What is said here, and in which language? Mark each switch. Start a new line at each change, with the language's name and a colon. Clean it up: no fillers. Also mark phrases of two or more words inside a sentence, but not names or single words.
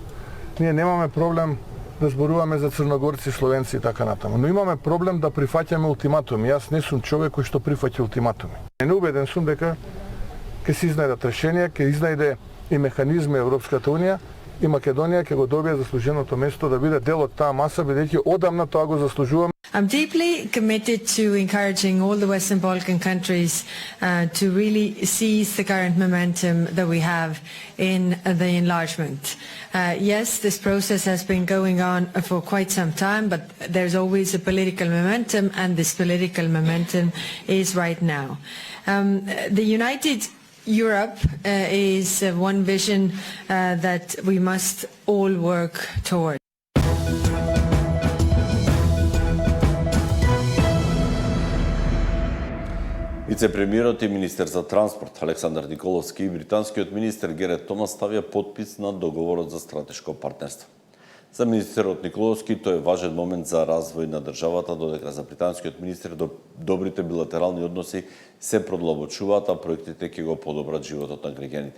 Macedonian: Ние немаме проблем да зборуваме за црногорци, словенци и така натаму, но имаме проблем да прифаќаме ултиматуми. Јас не сум човек кој што прифаќа ултиматуми. Не убеден сум дека ќе се изнајдат решенија, ќе изнајде и механизми Европската унија и Македонија ќе го добие заслуженото место да биде дел од таа маса, бидејќи одамна тоа го заслужуваме.
English: I'm deeply committed to encouraging all the Western Balkan countries to really seize the current momentum that we have in the enlargement. Yes, this process has been going on for quite some time, but there's always a political momentum, and this political momentum is right now. The United Europe is one vision that we must all work toward.
Macedonian: Вице-премиерот и министер за транспорт Александар Николовски и британскиот министер Герет Томас ставија подпис на договорот за стратешко партнерство. За министерот Николовски тој е важен момент за развој на државата, додека за британскиот министер добрите билатерални односи се продлабочуваат, а проектите ќе го подобрат животот на граѓаните.